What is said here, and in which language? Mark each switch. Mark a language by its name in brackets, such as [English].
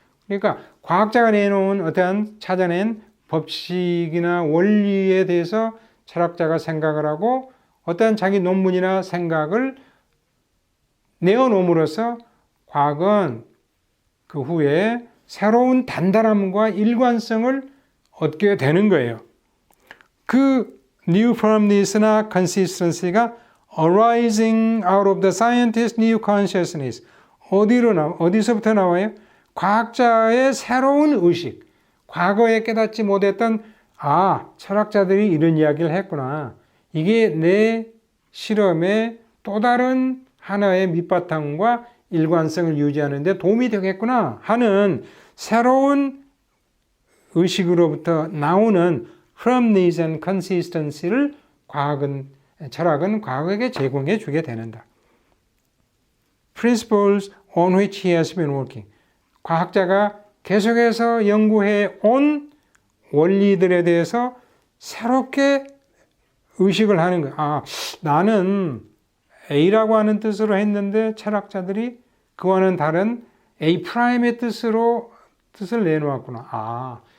[Korean] 그러니까 과학자가 내놓은 어떠한 찾아낸 법칙이나 원리에 대해서 철학자가 생각을 하고 어떠한 자기 논문이나 생각을 내어놓음으로써 과학은 그 후에 새로운 단단함과 일관성을 얻게 되는 거예요. [English] 그 new firmness나 consistency가 arising out of the scientist's new consciousness [Korean] 어디서부터 나와요? 과학자의 새로운 의식 과거에 깨닫지 못했던 철학자들이 이런 이야기를 했구나. 이게 내 실험의 또 다른 하나의 밑바탕과 일관성을 유지하는 데 도움이 되겠구나 하는 새로운 의식으로부터 나오는 [English] firmness and consistency [Korean] 를 철학은 과학에게 제공해 주게 되는다. [English] Principles on which he has been working. [Korean] 과학자가 계속해서 연구해 온 원리들에 대해서 새롭게 의식을 하는 거야. 나는 A라고 하는 뜻으로 했는데 철학자들이 그와는 다른 A'의 뜻을 내놓았구나.